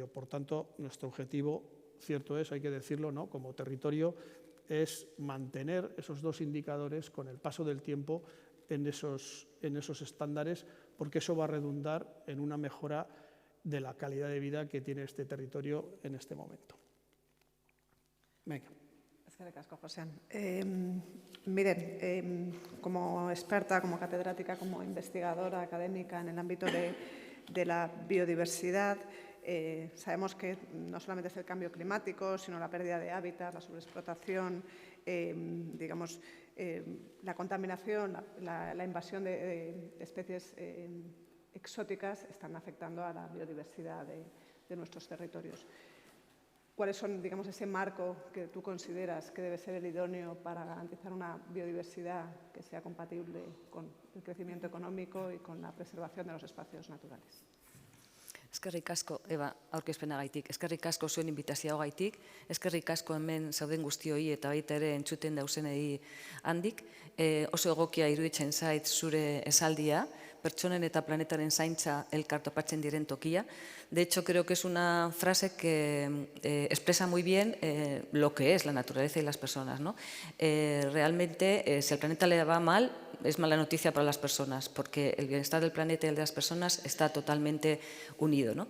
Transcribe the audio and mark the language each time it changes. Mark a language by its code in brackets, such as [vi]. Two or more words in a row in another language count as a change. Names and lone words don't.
[es] Por tanto, nuestro objetivo, cierto es, hay que decirlo, ¿no?, como territorio, es mantener esos dos indicadores con el paso del tiempo en esos estándares, porque eso va a redundar en una mejora de la calidad de vida que tiene este territorio en este momento. Venga. [eu] Eskerrik asko, Josean. [es] Miren, como experta, como catedrática, como investigadora académica en el ámbito de la biodiversidad, sabemos que no solamente es el cambio climático, sino la pérdida de hábitat, la sobreexplotación, digamos, la contaminación, la invasión de especies exóticas están afectando a la biodiversidad de nuestros territorios. ¿Cuáles son, digamos, ese marco que tú consideras que debe ser el idóneo para garantizar una biodiversidad que sea compatible con el crecimiento económico y con la preservación de los espacios naturales? [eu] Eskerrik asko, Eba, aurkezpenagaitik. Eskerrik asko zuen inbitazioagaitik. Eskerrik asko hemen zauden guztioi eta baita ere entzuten dauzenei handik. Oso egokia iruditzen zait zure esaldia, pertsonen eta planetaren zaintza elkar topatzen diren tokia. [es] De hecho, creo que es una frase que expresa muy bien lo que es la naturaleza y las personas, ¿no? Realmente, si al planeta le va mal, es mala noticia para las personas, porque el bienestar del planeta y el de las personas está totalmente unido, ¿no?